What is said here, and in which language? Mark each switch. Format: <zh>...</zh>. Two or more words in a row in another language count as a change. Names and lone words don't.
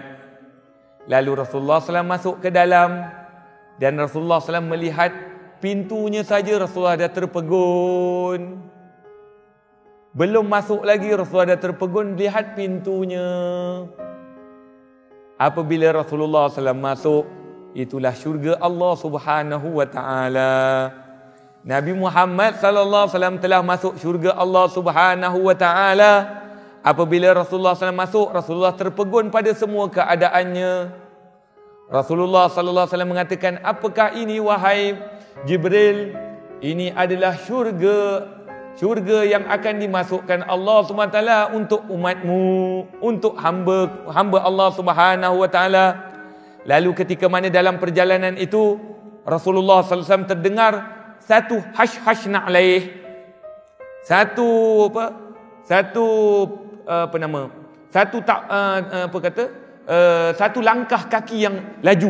<ms>Lalu Rasulullah SAW masuk ke dalam, dan Rasulullah SAW melihat pintunya saja Rasulullah dah terpegun. Belum masuk lagi Rasulullah dah terpegun lihat pintunya. Apabila Rasulullah SAW masuk, itulah syurga</ms> <ar>الله سبحانه وتعالى.</ar> <ms>Nabi Muhammad</ms> <ar>صلى الله عليه وسلم</ar> <ms>telah masuk syurga</ms> <ar>الله سبحانه وتعالى.</ar> <ms>Apabila Rasulullah SAW masuk, Rasulullah terpegun pada semua keadaannya. Rasulullah</ms> <ar>صلى الله عليه وسلم</ar> <ms>mengatakan, apakah ini wahai Jibril? Ini adalah syurga yang akan dimasukkan Allah SWT untuk umatmu, untuk hamba</ms> <ar>الله سبحانه وتعالى.</ar> <ms>Lalu ketika mana dalam perjalanan itu, Rasulullah SAW terdengar satu</ms> <ar>خشخش نعليه,</ar> <ms>satu langkah kaki yang laju.</ms>